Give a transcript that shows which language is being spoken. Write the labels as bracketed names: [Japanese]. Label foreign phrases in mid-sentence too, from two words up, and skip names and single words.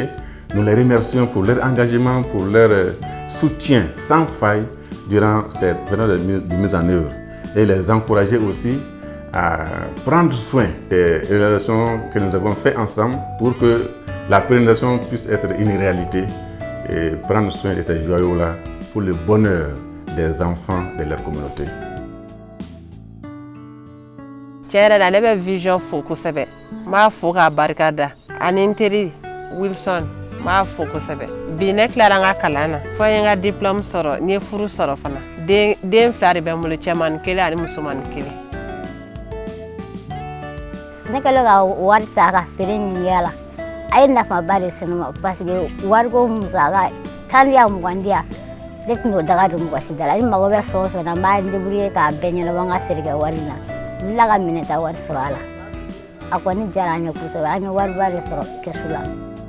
[French] Nous les remercions pour leur engagement, pour leur soutien sans faille durant cette période de mise en œuvre. Et les encourager aussi à prendre soin des relations que nous avons faites ensemble pour que la pérennisation puisse être une réalité et prendre soin de ces joyaux-là pour le bonheur des enfants de leur communauté. [Bambara] Tiɲɛ la ne bɛ vision fo kosɛbɛ n b'a fo k'a barikada ani n teri Wilson n b'a fo kosɛbɛ bi ne tilara n ka kalan na fo n ye n ka diplôme sɔrɔ n ye furu sɔrɔ fana den 2 de bɛ n bolo cɛmanin 1 ani musomanin 1. Ne kɛlen ka wari ta ka feere min kɛ a la a ye nafaba de se ne ma [French] parce que [Bambara] wariko musaka 10 ya 20 ya ne tɛn'o daga don mɔgɔ si da la ni mago bɛ fɛn o fɛn na n b'a débrouiller k'a bɛɛ ɲɛnabɔ n ka feerekɛ wari la n tila ka minɛta wari sɔrɔ a la a kɔni diyara an ye kosɛbɛ an ye wariba de sɔrɔ kɛsu la.